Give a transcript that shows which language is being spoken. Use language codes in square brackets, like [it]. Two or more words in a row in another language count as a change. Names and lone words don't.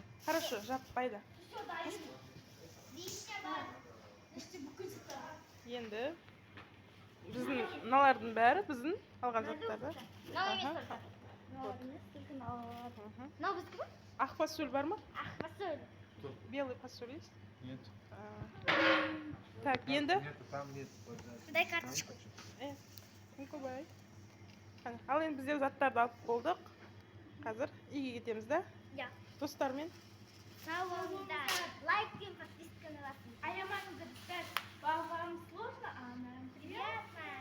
[kk] Хорошо, жаппайды. Все, дайын. Вишня бар. Іште бүкіл шықты. Енді біздің мыналардың бәрі біздің алған заттарды. Мынау емес только. Мынау емес, только мынау. Мынау біздікі ма? Ақ фасоль бар ма? Ақ фасоль. [ru] Белый фасоль есть? Нет. [kk] Так, енді [ru] Нет, там нет. Дай карточку. [kk] Күнкөбай. Ал енді біздер заттарды алып болдық. Қазір үйге кетеміз да? Я. Достармен. Сау болыңыздар. Лайк пен подписканы басыңыздар. Аямаңыздар. [ru] Вам сложно, а нам приятно.